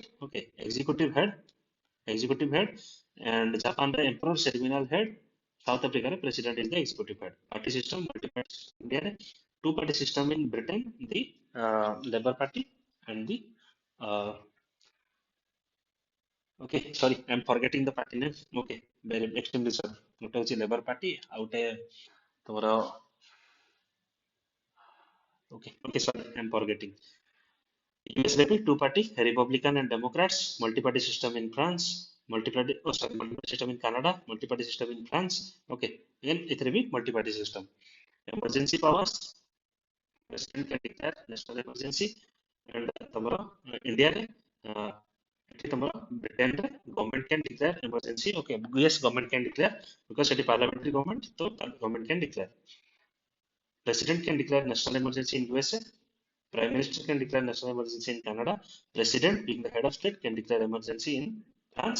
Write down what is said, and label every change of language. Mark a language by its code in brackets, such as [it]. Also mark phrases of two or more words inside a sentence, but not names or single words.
[en] Okay, executive head, and Japan the emperor ceremonial head. South Africa president is the executive head. Party system, multi-party system. India two-party system in Britain, the Labour Party and the okay, sorry, I'm forgetting the party name. Okay, very extremely sorry. [or] ଗୋଟେ ହେଉଛି Labour Party ଆଉ ଗୋଟେ ତମର [en] okay, sorry, I'm forgetting. [or] US ରେ ବି [en] two-party, Republican and Democrats, multi-party system in France, multi-party system in Canada, multi-party system in France. Okay, again [or] ଏଥିରେ ବି [en] multi-party system. Emergency powers, president can declare national emergency, and [or] ତମର India ରେ ଏଠି ତମର Britain ରେ [en] government can declare emergency. Okay, yes, government can declare because it is parliamentary government, so government can declare. President can declare national emergency in USA. Prime Minister can declare national emergency in Canada. President, being the head of state, can declare emergency in France.